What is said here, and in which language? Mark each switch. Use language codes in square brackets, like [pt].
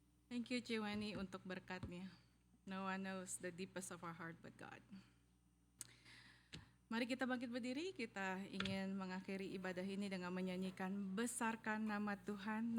[en] Thank you, Ciwani, [id] untuk berkatnya. [en] No one knows the deepest of our heart but God. [id] Mari kita bangkit berdiri, kita ingin mengakhiri ibadah ini dengan menyanyikan Besarkan Nama Tuhan.